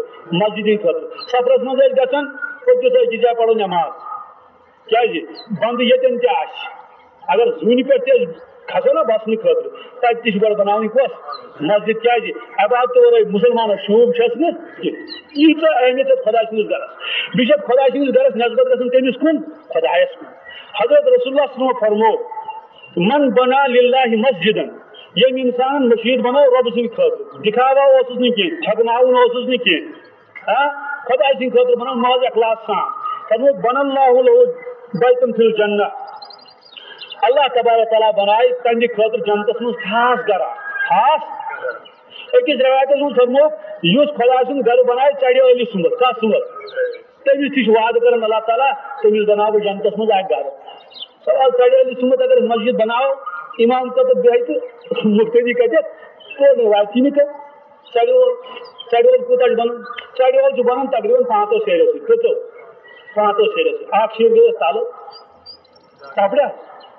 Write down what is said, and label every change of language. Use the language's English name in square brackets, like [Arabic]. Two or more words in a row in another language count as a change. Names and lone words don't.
[Kashmiri] مسجد ہٕنٛدِ خٲطرٕ سفرس منٛز ٲسۍ گژھان پٔکِتھ أکِس جایہِ پرو نماز کیازِ بنٛدٕ ییٚتٮ۪ن تہِ آسہِ اگر زوٗنہِ پٮ۪ٹھ تہِ أسۍ کھسو نا بسنہٕ خٲطرٕ تتہِ تہِ چھِ گۄڈٕ بناوٕنۍ کۄس مسجد کیازِ عبادت ورٲے مُسلمانس شوٗب چھس نہٕ کینٛہہ ییٖژاہ اہمیت چھِ خدا سٕنٛدِس گرس بیٚیہِ چھِ خدا سٕنٛدِس گرس نسبت گژھان کٔمِس کُن خدایس کُن حضرت [Arabic] رسول اللہ صلی اللہ علیہ وسلم [Kashmiri] فرمو [Arabic] من بنا للہ مسجدن [Kashmiri] یم انسان مشید بنو رب سٕنٛدِ خٲطرٕ دکھاوا اوسُس نہٕ کینٛہہ ٹھگناوُن اوسُس نہٕ کینٛہہ خدا سٕنٛدِ خٲطرٕ بنو موز اخلاص سان فرمو [Arabic] بن اللہ لہُ بیتن فی الجنہ [Kashmiri] اللہ تبارک تعالیٰ بنائے تہندِ خٲطرٕ جنتس منٛز خاص گرا خاص أکِس روایتس منٛز فرمو یُس خدا سُنٛد گرٕ بنائے ژرِ عٲلہِ سُنٛد کتھ سُنٛد تٔمِس تہِ چھُ وعدٕ کران اللہ تعالیٰ تٔمِس بناو بہٕ جنتس منٛز اکھ گرٕ سوال ژرِ عٲلہِ سُنٛد اگر مسجد بناو امام خٲطرٕ بیٚہہِ تہٕ مُفتٔدی کتٮ۪تھ تورٕ واتی نہٕ کانٛہہ ژرِ وول کوٗتاہ چھُ بنان ژرِ وول چھُ بنان تقریٖبن 5 سیرٮ۪و سۭتۍ کٔژو 5 سیرٮ۪و سۭتۍ اکھ شیر گٔیس تلہٕ کپڑا